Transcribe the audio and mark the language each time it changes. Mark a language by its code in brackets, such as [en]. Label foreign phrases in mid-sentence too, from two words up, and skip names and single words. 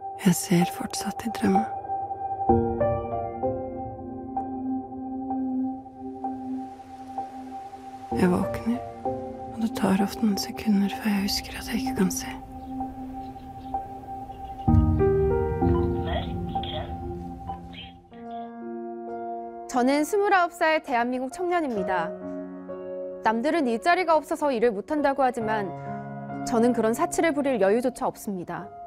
[no] Jeg ser fortsatt i drømme. Jeg våkner, og det tar ofte noen sekunder før jeg husker at jeg ikke kan se. [ko] 저는 29살 대한민국 청년입니다. 남들은 일자리가 없어서 일을 못한다고 하지만 저는 그런 사치를 부릴 여유조차 없습니다.